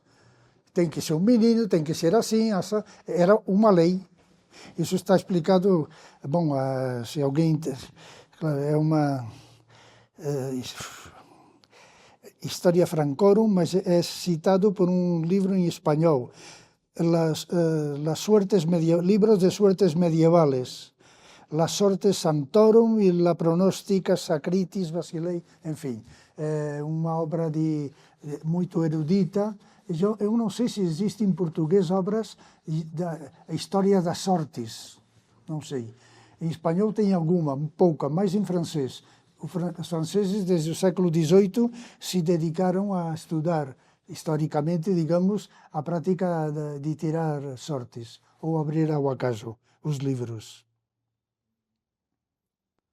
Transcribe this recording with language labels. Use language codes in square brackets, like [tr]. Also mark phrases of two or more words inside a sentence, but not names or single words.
[pt] Tem que ser um menino, tem que ser assim, era uma lei. Isso está explicado, bom, se alguém, é uma Historia Francorum, mas é citado por um livro em espanhol, [es] libros de suertes medievales, las [la] sortes santorum [es] e la pronostica sacritis Basilei, [pt] enfim, é uma obra muito erudita. Eu não sei se existe em português obras da história das sortes, não sei. Em espanhol tem alguma, pouca, mais em francês. Os franceses, desde o século XVIII, se dedicaram a estudar, historicamente, digamos, a prática de tirar sortes, ou abrir ao acaso os livros.